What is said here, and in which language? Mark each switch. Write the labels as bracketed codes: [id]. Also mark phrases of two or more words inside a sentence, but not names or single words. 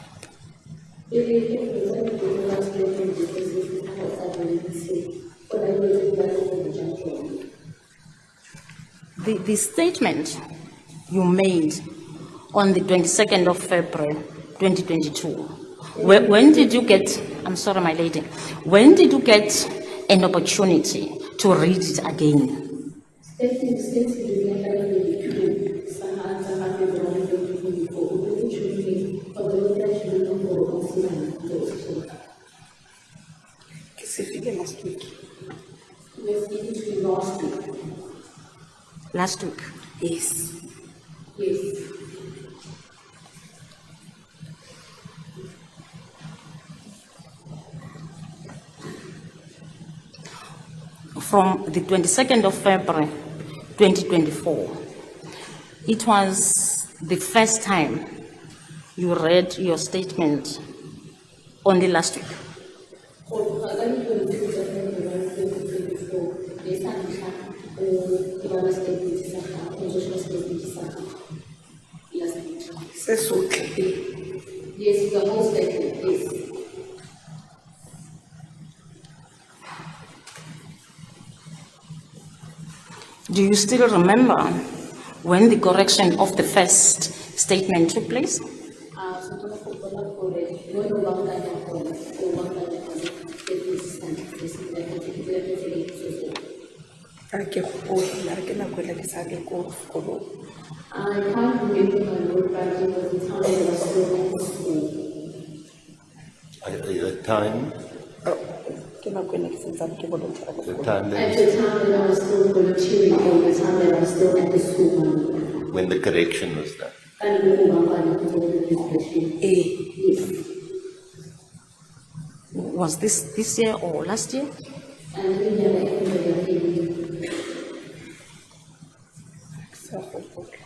[en] The statement you made on the 22nd of February 2022, when did you get, I'm sorry my lady, when did you get an opportunity to read it again? [tn] Ke se file [en] last week. Last week. Yes. From the 22nd of February 2024, it was the first time you read your statement only last week. [tn] Se sotlhe. [en] Yes, the whole statement, yes. Do you still remember when the correction of the first statement took place? [tn] A ke gopole mara ke nako ela ke sa le ko sekolong. [en] I can't remember my word, but it was the time that I was still at the school. At the time, [tn] Ke nako ena ke santsane ke volunteer ko [en] the [tn] sekolong. [en] time At the time that I was still volunteering, or the time that I was still at the school. when the correction was done. Yes. Was this year or last year? [tn] Sa gopole.